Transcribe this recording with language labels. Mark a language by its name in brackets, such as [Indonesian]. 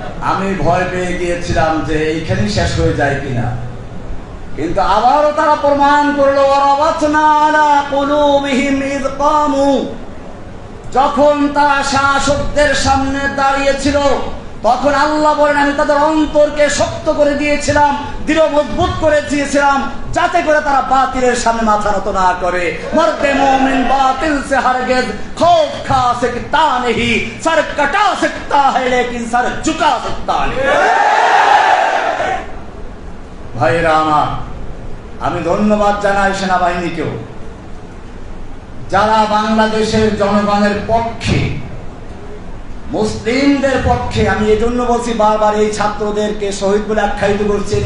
[Bangla] আমি ভয় পেয়ে গিয়েছিলাম যে এইখানেই শেষ হয়ে যায় কিনা, কিন্তু আবারও তারা প্রমাণ করলো, [Arabic] ওয়ারাবাতনা আলা কুলুবিহিম ইয ক্বামু, [Bangla] যখন তারা শাসকদের সামনে দাঁড়িয়েছিল, তখন আল্লাহ বলেন আমি তাদের অন্তরকে শক্ত করে দিয়েছিলাম, দৃঢ় মজবুত করে দিয়েছিলাম, যাতে করে তারা বাতিলের সামনে মাথা নত না করে। [Hindi] মর্দে মুমিন বাতিল সে হরগিজ খৌফ খা सकता नहीं, सर कटा सकता है लेकिन सर झुका सकता नहीं। [Bangla] ভাইরা আমার, আমি ধন্যবাদ জানাই সেনাবাহিনীকেও। যারা বাংলাদেশের জনগণের পক্ষে, মুসলিমদের পক্ষে, আমি এজন্য বলছি বারবার এই ছাত্রদেরকে শহীদ বলে আখ্যায়িত করছে।